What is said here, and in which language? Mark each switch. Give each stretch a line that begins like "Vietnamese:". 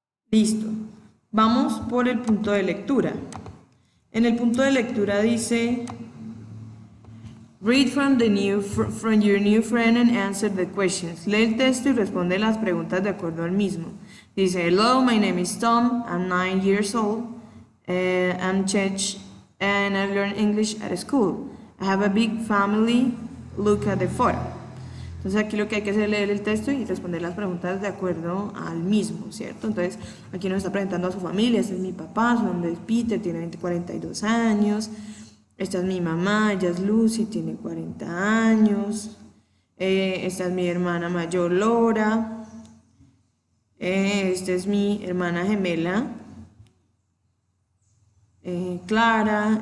Spanish: Listo. Vamos por el punto de lectura. En el punto de lectura dice
English: read from your new friend and answer the questions.
Spanish: Lee el texto y responde las preguntas de acuerdo al mismo. Dice,
English: hello, my name is Tom, I'm 9 years old, I'm Czech, and I learn English at school. I have a big family, look at the photo.
Spanish: Entonces aquí lo que hay que hacer es leer el texto y responder las preguntas de acuerdo al mismo, ¿cierto? Entonces aquí nos está presentando a su familia. Este es mi papá, su nombre es Peter, tiene 42 años. Esta es mi mamá, ella es Lucy, tiene 40 años. Esta es mi hermana mayor, Laura. Esta es mi hermana gemela, Clara.